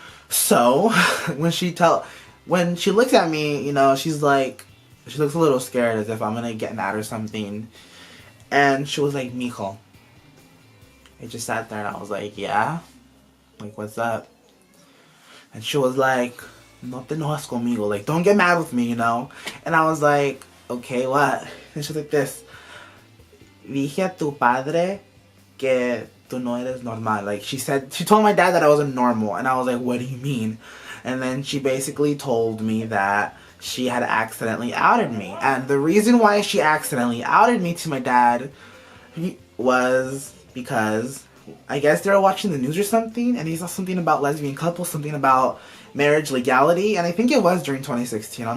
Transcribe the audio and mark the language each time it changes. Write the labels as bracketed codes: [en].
[en] So when she looks at me, you know, she looks a little scared, as if I'm gonna get mad or something. And she was like, mijo. I just sat there and I was like, yeah? Like, what's up? And she was like, [es] no te enojas conmigo. [en] Like, don't get mad with me, you know? And I was like, okay, what? And she was like this. [es] Dije a tu padre que tú no eres normal. [en] Like, she told my dad that I wasn't normal. And I was like, what do you mean? And then she basically told me that she had accidentally outed me. And the reason why she accidentally outed me to my dad was because I guess they were watching the news or something, and he saw something about lesbian couples, something about marriage legality, and I think it was during 2016.